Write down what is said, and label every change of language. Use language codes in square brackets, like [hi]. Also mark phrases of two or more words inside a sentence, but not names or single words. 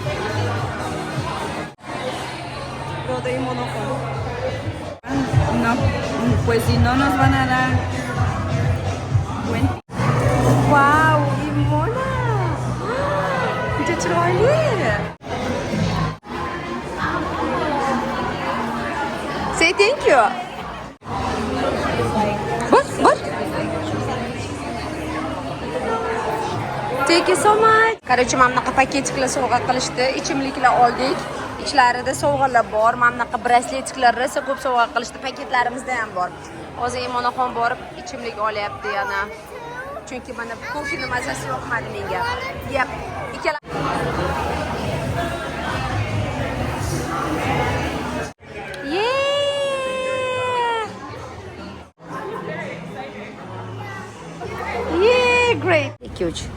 [es] No, pues si no nos van a dar cuenta. [uz] Wow, Imona! Juda chiroyli. [en] Say thank you. What? Thank you so much. [uz] Короче, mana bunaqa paketiklar sovg'a qilishdi, ichimliklar oldik. İchlarida sovg'alar bor, mana bunaqa brasletlar, rosa ko'p sovg'a qilishdi, paketlarimizda ham bor. Hozir Imonaxon borib ichimlik olyapti yana. Chunki mana kofening mazasi yoqmadi menga. [en] Yep. Ikkala Yeah, great. 2-3.